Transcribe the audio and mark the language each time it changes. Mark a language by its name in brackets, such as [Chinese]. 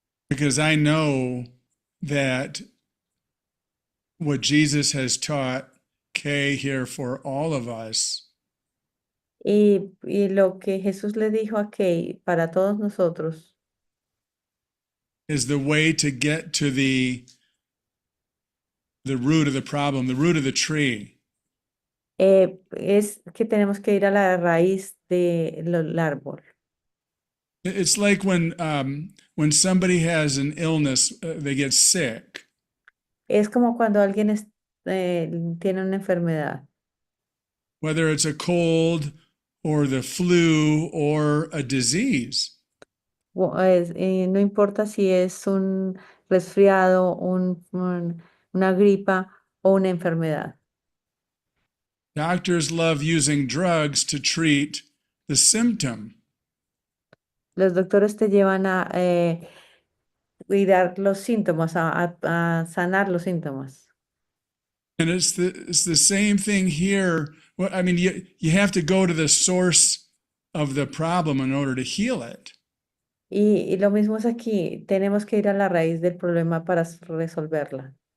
[English] Because I know that what Jesus has taught Kay here for all of us [Spanish] Y lo que Jesús le dijo a Kay para todos nosotros [English] is the way to get to the root of the problem, the root of the tree. [Spanish] es que tenemos que ir a la raíz del árbol. [English] It's like when somebody has an illness, they get sick. [Spanish] Es como cuando alguien tiene una enfermedad, [English] Whether it's a cold or the flu or a disease. [Spanish] no importa si es un resfriado, una gripa o una enfermedad. [English] Doctors love using drugs to treat the symptom. [Spanish] Los doctores te llevan a cuidar los síntomas, a sanar los síntomas. [English] And it's the same thing here. Well, I mean, you have to go to the source of the problem in order to heal it. [Spanish] Y lo mismo es aquí, tenemos que ir a la raíz del problema para resolverla.